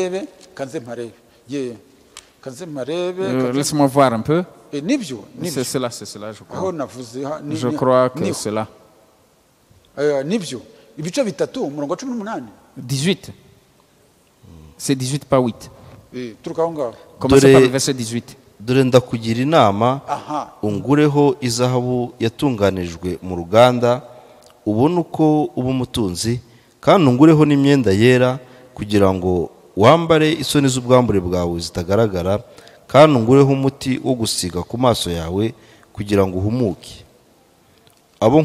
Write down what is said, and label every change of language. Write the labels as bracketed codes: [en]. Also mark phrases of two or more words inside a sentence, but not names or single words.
[fr] Laisse-moi voir un peu. C'est cela, je crois. Je crois que c'est là. 18. C'est 18, pas 8. Commencez par le verset 18. [rw] dore ndakugira inama ungureho izahabu yatunganijwe mu ruganda ubone uko uba umutunzi kandi ungureho n'imyenda yera kugira ngo wambare isoni z'ubwambure bwawe zitagaragara kandi ungureho umuti wo gusiga ku maso yawe kugira ngo uhumuke abo